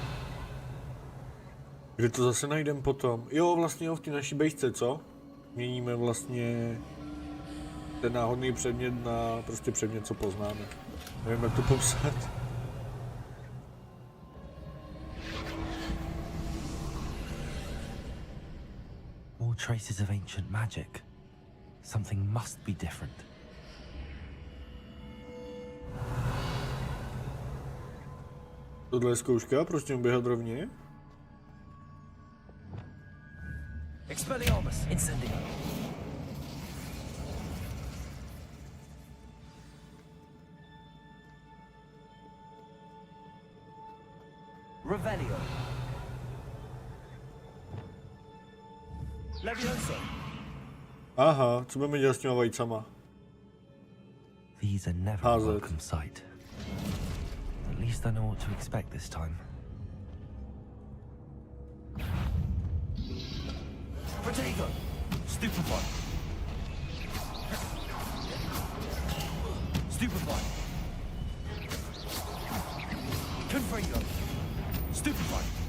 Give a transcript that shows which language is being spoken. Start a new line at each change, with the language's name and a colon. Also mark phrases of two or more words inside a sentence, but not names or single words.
Czech: Kde to zase najdem potom? Jo, vlastně jo, v té naší bejsce, co? Měníme vlastně ten náhodný předmět na prostě předmět, co poznáme. Nevím, jak to popsat.
English: More traces of ancient magic. Something must be different.
Czech: Tohle je zkouška, proč tím běhat rovně? Expelliarmus, incendio. Revelio. Levioso. Aha, co budeme dělat s těma vajcama?
English: These are never a welcome sight. At least I know what to expect this time. Protego! Stupefy! Stupefy! Confringo! Stupefy!